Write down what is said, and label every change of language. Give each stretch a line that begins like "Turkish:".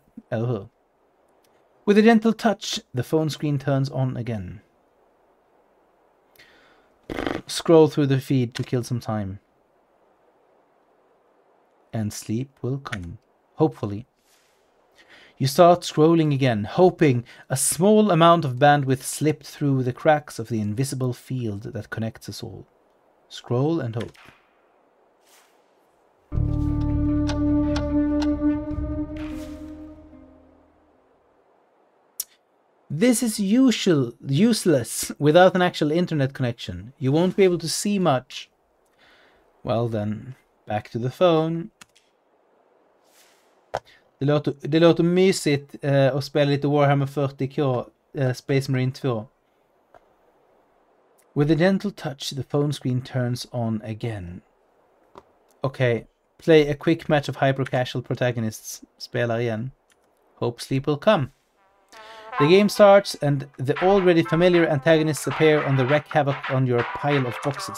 Swedish: Eller hur?
English: With a gentle touch, the phone screen turns on again. Scroll through the feed to kill some time. And sleep will come. Hopefully. You start scrolling again, hoping a small amount of bandwidth slipped through the cracks of the invisible field that connects us all. Scroll and hope. This is useless without an actual internet connection. You won't be able to see much. Well then, back to the phone.
Swedish: Det låter mysigt att spela lite Warhammer 40K Space Marine 2.
English: With a gentle touch, the phone screen turns on again. Okay, play a quick match of hyper-casual protagonists.
Swedish: Spelar igen.
English: Hope sleep will come. The game starts and the already familiar antagonists appear on the wreak havoc on your pile of boxes.